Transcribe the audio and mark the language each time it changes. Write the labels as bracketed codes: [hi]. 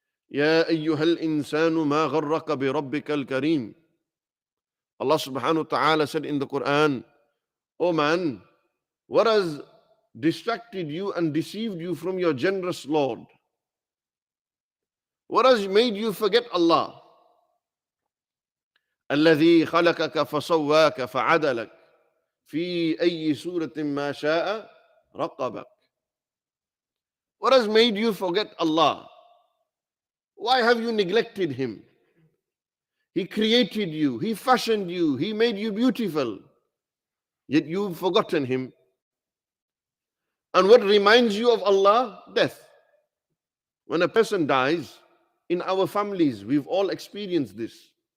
[ar] Ya ayyuhal insanu ma gharraka bi rabbikal kareem. [en] Allah subhanahu wa ta'ala said in the Quran, "O man, what has distracted you and deceived you from your generous Lord? What has made you forget Allah? [ar] الذي خلقك فسواك فعدلك في أي سورة ما شاء رقبك." [en] What has made you forget Allah? Why have you neglected Him? He created you, He fashioned you, He made you beautiful, yet you've forgotten Him. And what reminds you of Allah? Death. When a person dies, in our families, we've all experienced this.